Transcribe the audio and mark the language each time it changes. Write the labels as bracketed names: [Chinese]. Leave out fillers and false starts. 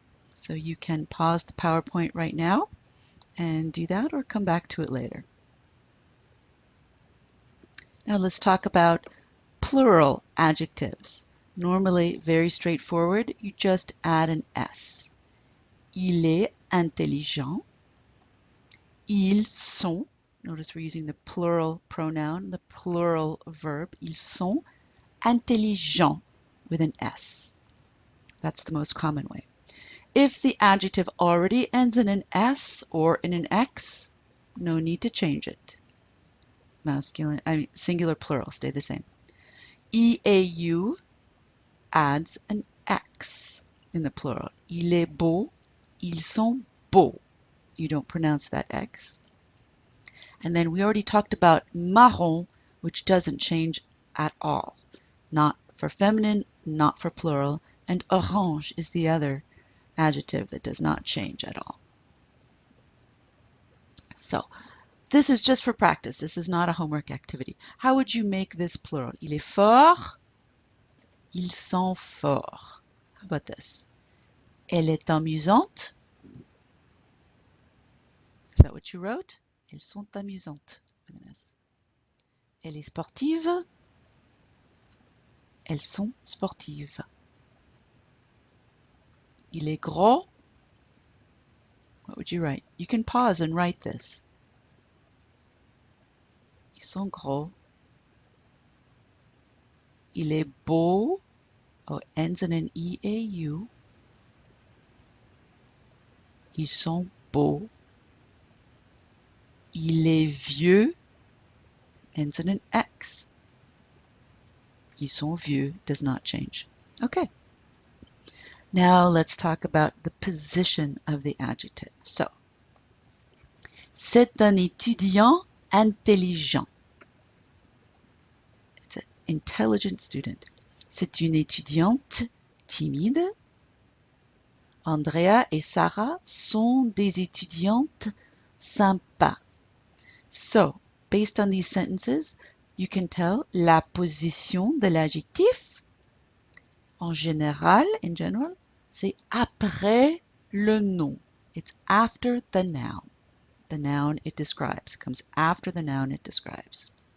[English] So you can pause the PowerPoint right now and do that or come back to it later. Now let's talk about plural adjectives. Normally very straightforward, you just add an S. [French] Il est intelligent. Ils sont [English] Notice we're using the plural pronoun, the plural verb. [French] Ils sont intelligents [English] with an S. That's the most common way. If the adjective already ends in an S or in an X, no need to change it. Singular, plural, stay the same. EAU adds an X in the plural. [French] Il est beau, ils sont beaux. [English] You don't pronounce that X. And then we already talked about marron, which doesn't change at all. Not for feminine, not for plural. And orange is the other adjective that does not change at all. So this is just for practice. This is not a homework activity. How would you make this plural? [French] Il est fort, ils sont forts. [English] How about this? [French] Elle est amusante. [English] Is that what you wrote? [French] Elles sont amusantes. Elle est sportive. Elles sont sportives. Il est gros. [English] What would you write? You can pause and write this. [French] Ils sont gros. Il est beau. [English] Oh, ends in an EAU. [French] Ils sont beaux. Il est vieux. [English] Ends in an X. [French] Ils sont vieux [English] does not change. Okay. Now let's talk about the position of the adjective. [French] So, c'est un étudiant intelligent. [English] It's an intelligent student. [French] C'est une étudiante timide. Andrea et Sarah sont des étudiantes sympas. [English] So, based on these sentences, you can tell [French] la position de l'adjectif. En general, [English] in general, [French] c'est après le nom. [English] It's after the noun. The noun it describes comes after the noun it describes.